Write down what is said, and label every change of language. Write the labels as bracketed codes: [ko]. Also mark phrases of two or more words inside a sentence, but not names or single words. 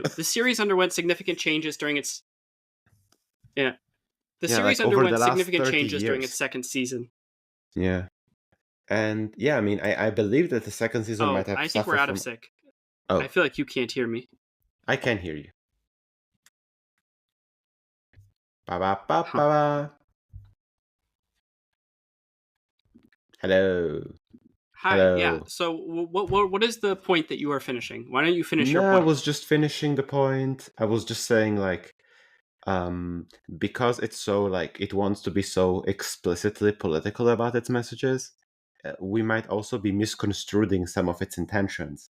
[en] The series underwent significant changes during its yeah. The Yeah, series like over the underwent last significant 30 changes during its years. second season. Yeah. And yeah, I mean, I believe that the second season might Oh, have I think we're suffered out of from. sync. I Oh, feel like you can't hear me. I can hear you. Ba ba ba ba Huh. ba. Hello. Hi. Yeah. Hello. So what is the point that you are finishing? Why don't you finish your No, I point? was just finishing the point. I was just saying, like, um, because it's so, like, it wants to be so explicitly political about its messages, we might also be misconstruing some of its intentions.